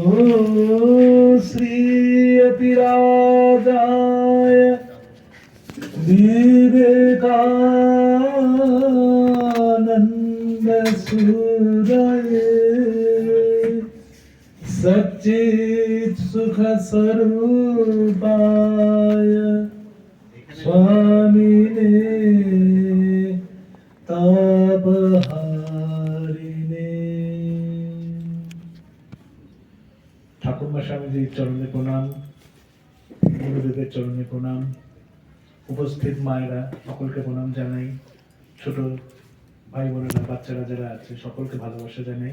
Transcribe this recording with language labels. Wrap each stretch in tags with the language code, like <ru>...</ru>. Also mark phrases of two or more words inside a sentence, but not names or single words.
<sa>श्रीयतिराजाय विवेकानन्द सूरये सच्चित् सुख स्वरूपाय स्वामिने तापहारिणे।</sa> <bn>ঠাকুরমা স্বামীজির চরণে প্রণাম, গুরুদেবের চরণে প্রণাম, উপস্থিত মায়েরা সকলকে প্রণাম জানাই, ছোট ভাই বোনেরা বাচ্চারা যারা আছে সকলকে ভালোবাসা জানাই।</bn>